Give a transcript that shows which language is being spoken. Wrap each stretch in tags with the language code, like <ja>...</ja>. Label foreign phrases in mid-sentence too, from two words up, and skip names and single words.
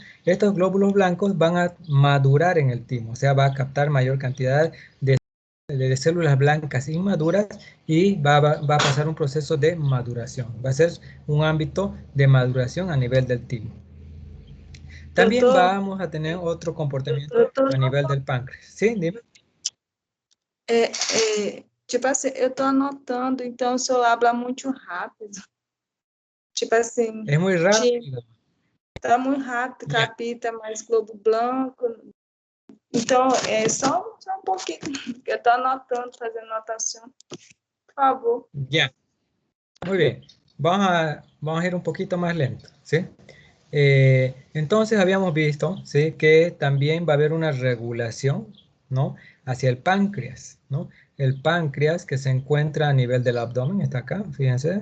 <es>Estos glóbulos blancos van a madurar en el timo, o sea, va a captar mayor cantidad de células blancas inmaduras, y va a pasar un proceso de maduración. Va a ser un ámbito de maduración a nivel del timo. También</es> <pt>Doutor,</pt> <es>vamos a tener otro comportamiento</es> <pt>doutor,</pt> <es>a nivel del páncreas. ¿Sí? Dime.</es> <pt>tipo assim, eu tô anotando, então o senhor habla muito rápido. Tipo assim,</pt> <es>Es muy rápido.</es> <pt>tá muito rápido,</pt> <es>Ya.</es> <pt>capita mais globo branco. Então, só um pouquinho. Eu tô anotando, fazendo anotação. Por favor.</pt> <es>Ya. Muy bien. Vamos a ir un poquito más lento. ¿Sí? Entonces habíamos visto, ¿sí? Que también va a haber una regulación, ¿no? Hacia el páncreas, ¿no? El páncreas, que se encuentra a nivel del abdomen, está acá, fíjense.</es>